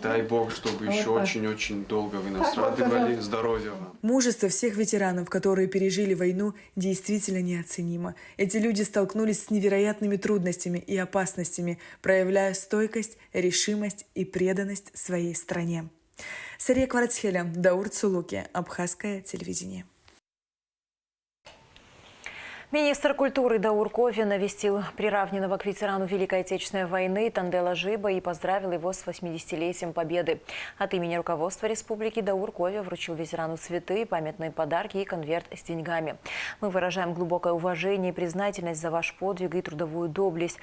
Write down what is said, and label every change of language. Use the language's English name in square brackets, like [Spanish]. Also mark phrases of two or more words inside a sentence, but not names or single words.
[Russian] Дай Бог, чтобы еще очень-очень долго вы нас радовали. Здоровья вам. Мужество всех ветеранов, которые пережили войну, действительно неоценимо. Эти люди столкнулись с невероятными трудностями и опасностями, проявляя стойкость, решимость и преданность своей стране. Сария Кварцхеля, Даур Цулуки, Абхазское телевидение. Министр культуры Даур Кофе навестил приравненного к ветерану Великой Отечественной войны Тандела Жиба и поздравил его с 80-летием Победы. От имени руководства республики Даур Кофе вручил ветерану цветы, памятные подарки и конверт с деньгами. Мы выражаем глубокое уважение и признательность за ваш подвиг и трудовую доблесть.